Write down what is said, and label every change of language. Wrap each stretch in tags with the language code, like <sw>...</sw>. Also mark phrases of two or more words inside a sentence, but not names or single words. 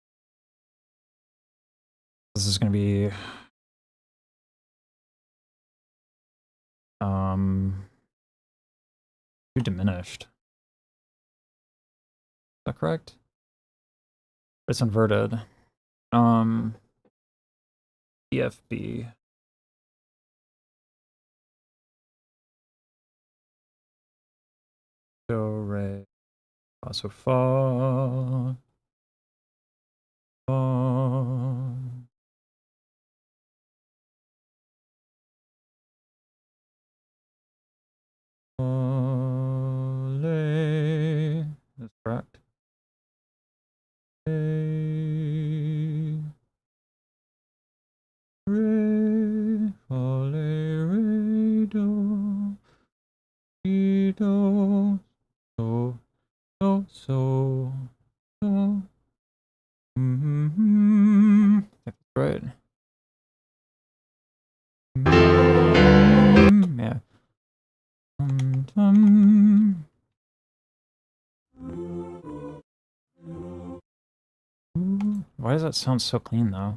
<en>This is going to be... too diminished. Is that correct? It's inverted. EFB. Do, re, fa, so, fa. Fa. Le. That's correct. Re, fa, le, re, do, re, do, so, so, so, so. That's right. Yeah. Why does that sound so clean though?</en>